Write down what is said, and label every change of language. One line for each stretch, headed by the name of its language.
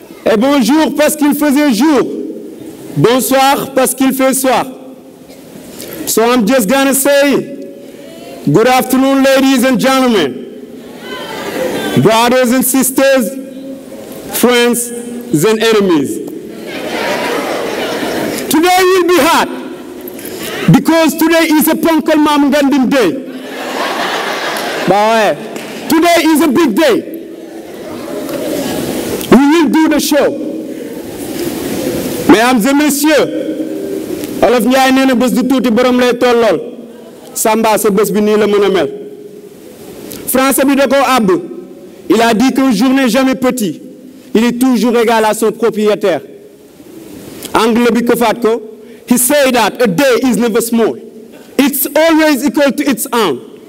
French: Et bonjour parce qu'il faisait jour. Bonsoir parce qu'il fait soir.
English: So I'm just gonna say, good afternoon, ladies and gentlemen, brothers and sisters, friends and enemies. Today will be hot because today is a Ponkal Mam Gandim day. Today is a big day. We will do the show.
French: Mesdames et messieurs,
Wolof: Olof Njaay nee na bés du tuuti borom lay tollool. Samba sa bés bi nii la mën a mel. Français bi da koo àbb.
French: Il a dit qu'un jour n'est jamais petit. Il est toujours égal à son propriétaire.
Wolof: Anglais bi këfaat ko.
English: He said that a day is never small. It's always equal to its own.